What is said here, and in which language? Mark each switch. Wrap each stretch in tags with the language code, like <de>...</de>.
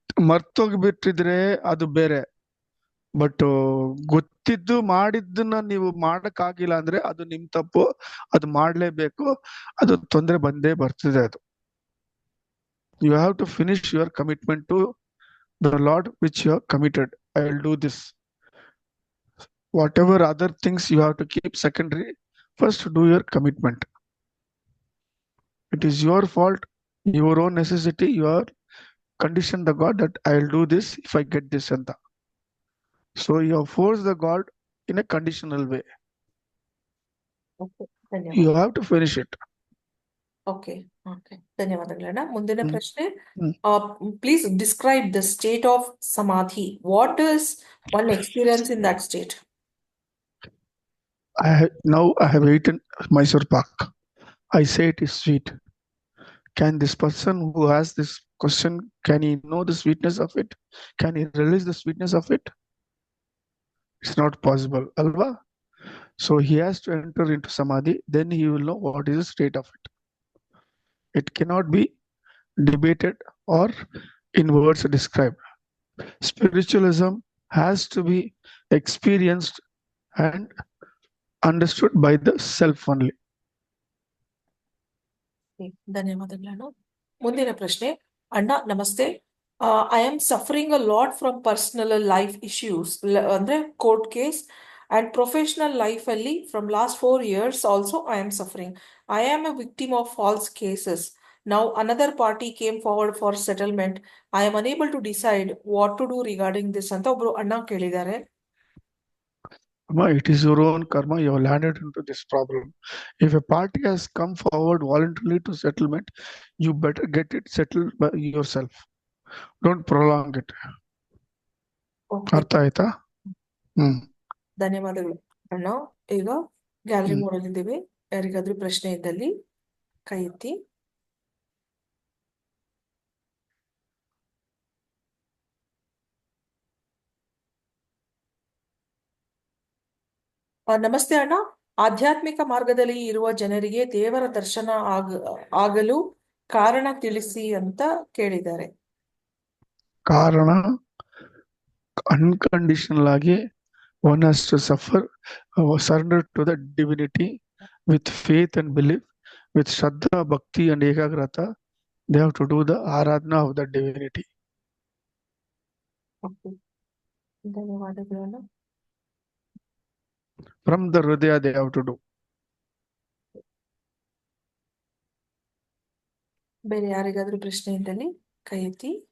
<kn>ಮರ್ತೋಗ್ಬಿಟ್ಟಿದ್ರೆ ಅದು ಬೇರೆ, ಬಟ್ ಗೊತ್ತಿದ್ದು ಮಾಡಿದ್ದನ್ನ ನೀವು ಮಾಡಕ್ ಆಗಿಲ್ಲ ಅಂದ್ರೆ ಅದು ನಿಮ್ ತಪ್ಪು, ಅದು ಮಾಡ್ಲೇಬೇಕು, ಅದು ತೊಂದ್ರೆ ಬಂದೇ ಬರ್ತದೆ.</kn> <en>ಅದು you have to finish your commitment to the lord which you are committed. I will do this. Whatever other things you have to keep secondary, first do your commitment. It is your fault, your own necessity. You are conditioned the God that I will do this if I get this and that. So you have forced the God in a conditional way. You have to finish it.</en> <kn>Okay, ಧನ್ಯವಾದಗಳನ್ನ. ಮುಂದಿನ ಪ್ರಶ್ನೆ.</kn> <en>Please describe the state of ಸಮಾಧಿ. What does one experience in that state? Now I have eaten Mysore pak. I say it is sweet. Can this person who has this question, can he know the sweetness of it? Can he realize the sweetness of it? It's not possible, alva? So he has to enter into samadhi, then he will know what is the state of it. It cannot be debated or in words described. Spiritualism has to be experienced and understood by the self only.</en> <kn>ಧನ್ಯವಾದಗಳು. ಮುಂದಿನ ಪ್ರಶ್ನೆ. ಅಣ್ಣ ನಮಸ್ತೆ.</kn> <en>I am suffering a lot from personal life issues, ಅಂದ್ರೆ court case and professional life ಅಲ್ಲಿ from last 4 years also I am suffering. I am a victim of false cases. Now another party came forward for settlement. I am unable to decide what to do regarding this</en> <kn>ಅಂತ ಒಬ್ರು ಅಣ್ಣ ಕೇಳಿದ್ದಾರೆ.</kn> <en>Amma, it is your own karma. You have landed into this problem. If a party has come forward voluntarily to settlement, you better get it settled by yourself. Don't prolong it. Okay.</en> <kn>ಅರ್ಥ ಆಯ್ತಾ? ಧನ್ಯವಾದಗಳು ಅಣ್ಣ. ಈಗ gallery ಮೋಡಲ್ಲಿದ್ದೀವಿ. ಯಾರಿಗಾದ್ರೂ ಪ್ರಶ್ನೆ ಇದ್ದಲ್ಲಿ ಕೈ ಎತ್ತಿ. ನಮಸ್ತೆ ಅಣ್ಣ. ಆಧ್ಯಾತ್ಮಿಕ ಮಾರ್ಗದಲ್ಲಿ ಇರುವ ಜನರಿಗೆ ದೇವರ ದರ್ಶನ ಆಗಲು ಕಾರಣ ತಿಳಿಸಿ ಅಂತ ಕೇಳಿದ್ದಾರೆ.</kn> <en>ಕಾರಣ unconditional ಆಗಿ one has to suffer, surrender to the divinity with faith and belief, with Shraddha, Bhakti and Ekagrata. They have to do the Aradhana of the divinity.</en> <kn>Okay. ಧನ್ಯವಾದಗಳು ಅಣ್ಣ.</kn> <en>From the Hridaya they have to do.</en> <kn>ಬೇರೆ ಯಾರಿಗಾದ್ರೂ ಪ್ರಶ್ನೆ ಇದ್ದಲ್ಲಿ ಕೈ ಎತ್ತಿ.</kn>